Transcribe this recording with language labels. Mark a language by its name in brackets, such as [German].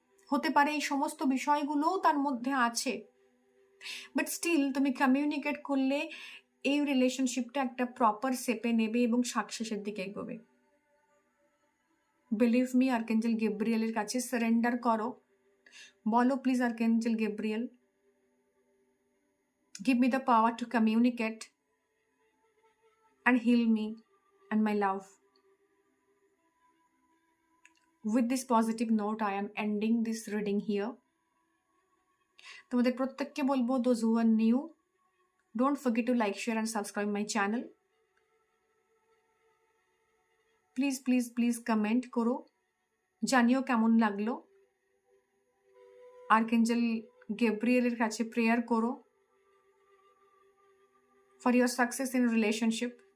[Bangla] হতে পারে এই সমস্ত বিষয়গুলোও তার মধ্যে আছে, বাট স্টিল তুমি কমিউনিকেট করলে এই রিলেশনশিপটা একটা প্রপার শেপে নেবে এবং সাকসেসের দিকে এগোবে। [English] believe me, [Bangla] আর্কেঞ্জেল গেব্রিয়েলের কাছে সারেন্ডার করো, [English] বলো please archangel Gabriel, give me the power to communicate and heal me and my love. With this positive note, I am ending this reading here. [Bangla] তোমাদের প্রত্যেককে বলবো, [English] those who are new, don't forget to like, share and subscribe my channel. [Bangla] Please please please comment করো, জানিও কেমন লাগলো। আর্কেঞ্জেল গেব্রিয়েলের কাছে prayer করো [English] for your success in relationship.